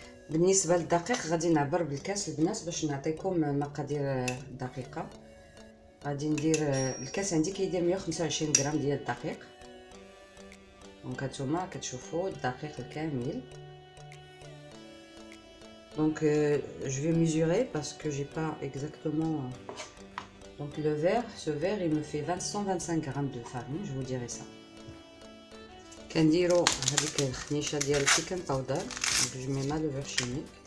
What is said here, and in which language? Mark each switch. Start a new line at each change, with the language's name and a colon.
Arabic: بالنسبه للدقيق غادي نعبر بالكاس البنات باش نعطيكم المقادير دقيقه. غادي ندير الكاس عندي كيدير 125 غرام ديال الدقيق. دونك هانتوما كتشوفوا الدقيق الكامل.
French: Donc je vais mesurer parce que j'ai pas exactement. Donc le verre, ce verre il me fait 125 grammes de farine, je vous dirai ça.
Arabic: كنديروا هذيك الخنيشه ديال البيكين باودر.
French: Donc je mets ma levure chimique.